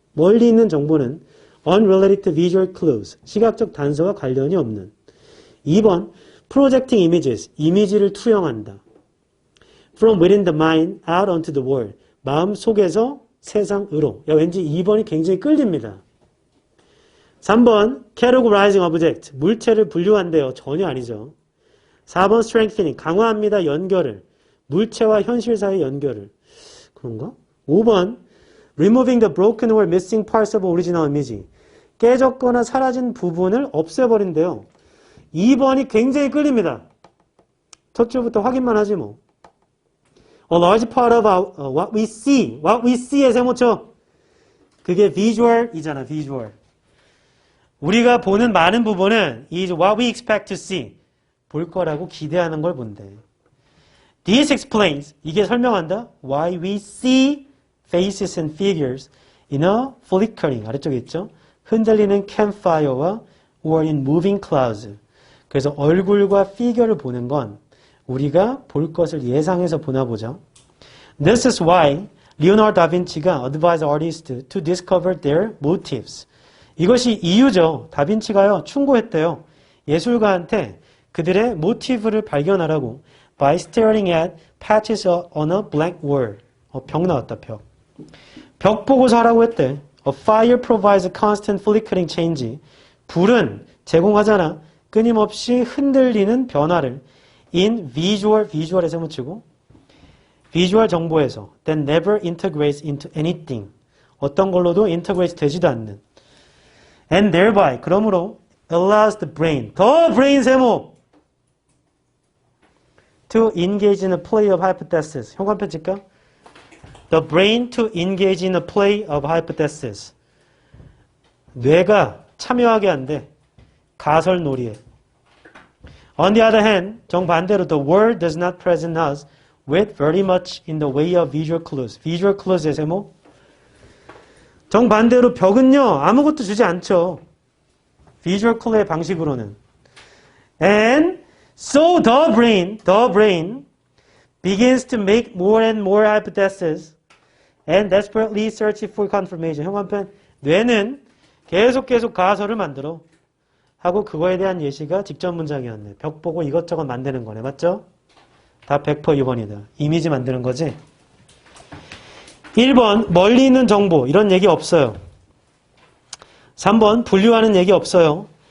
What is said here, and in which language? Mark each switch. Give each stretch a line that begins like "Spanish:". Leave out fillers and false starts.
Korean: 멀리 있는 정보는
English: unrelated to visual clues.
Korean: 시각적 단서와 관련이 없는. 2번
English: Projecting images.
Korean: 이미지를 투영한다.
English: From within the mind out onto the world.
Korean: 마음 속에서 세상으로. 야, 왠지 2번이 굉장히 끌립니다. 3번
English: categorizing object.
Korean: 물체를 분류한대요. 전혀 아니죠. 4번
English: strengthening.
Korean: 강화합니다. 연결을. 물체와 현실 사이의 연결을. 그런가?
English: 5번 removing the broken or missing parts of original image.
Korean: 깨졌거나 사라진 부분을 없애버린대요. 2번이 굉장히 끌립니다. 첫 줄부터 확인만 하지 뭐.
English: A large part of what we see의 세모쳐.
Korean: 그게 visual이잖아, visual. 우리가 보는 많은 부분은
English: is what we expect to see.
Korean: 볼 거라고 기대하는 걸 본대.
English: This explains,
Korean: 이게 설명한다.
English: Why we see faces and figures in a flickering,
Korean: 아래쪽에 있죠. 흔들리는
English: campfire와 or in moving clouds.
Korean: 그래서 얼굴과 피규어를 보는 건 우리가 볼 것을 예상해서 보나 보죠.
English: This is why Leonardo da Vinci가 advised artists to discover their motives.
Korean: 이것이 이유죠. 다빈치가요, 충고했대요. 예술가한테 그들의 모티브를 발견하라고.
English: By staring at patches on a blank wall.
Korean: 벽 나왔다, 벽. 벽 보고서 하라고 했대.
English: A fire provides a constant flickering change.
Korean: 불은 제공하잖아. 끊임없이 흔들리는 변화를.
English: In visual에서
Korean: 묻히고
English: visual 정보에서 that never integrates into anything.
Korean: 어떤 걸로도 integrate 되지도 않는.
English: And thereby,
Korean: 그러므로
English: allows the brain, the brain 세모 to engage in a play of hypothesis.
Korean: 현관편 찍까?
English: The brain to engage in a play of hypothesis.
Korean: 뇌가 참여하게 한대. 가설 놀이에.
English: On the other hand,
Korean: 정반대로
English: the world does not present us with very much in the way of visual clues.
Korean: visual clues의 세모. 정반대로 벽은요, 아무것도 주지 않죠. visual clue의 방식으로는.
English: And so the brain begins to make more and more hypotheses and desperately search for confirmation.
Korean: 현관편, 뇌는 계속 가설을 만들어. 하고 그거에 대한 예시가 직접 문장이었네. 벽 보고 이것저것 만드는 거네. 맞죠? 다 100% 2번이다. 이미지 만드는 거지? 1번 멀리 있는 정보 이런 얘기 없어요. 3번 분류하는 얘기 없어요.